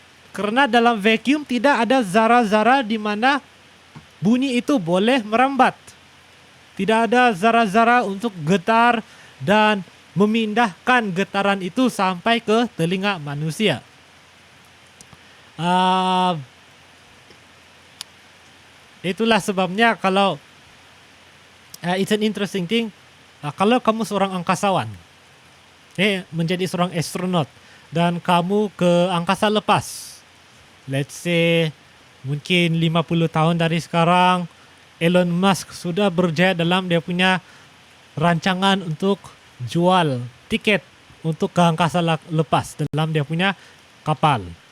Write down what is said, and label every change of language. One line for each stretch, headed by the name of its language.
Malay: Kerana dalam vacuum tidak ada zara-zara di mana bunyi itu boleh merambat. Tidak ada zara-zara untuk getar dan memindahkan getaran itu sampai ke telinga manusia. Itulah sebabnya kalau
English: it's an interesting thing.
Malay: Kalau kamu seorang angkasawan, menjadi seorang astronot dan kamu ke angkasa lepas,
English: let's say
Malay: mungkin 50 tahun dari sekarang, Elon Musk sudah berjaya dalam dia punya rancangan untuk jual tiket untuk ke angkasa lepas dalam dia punya kapal.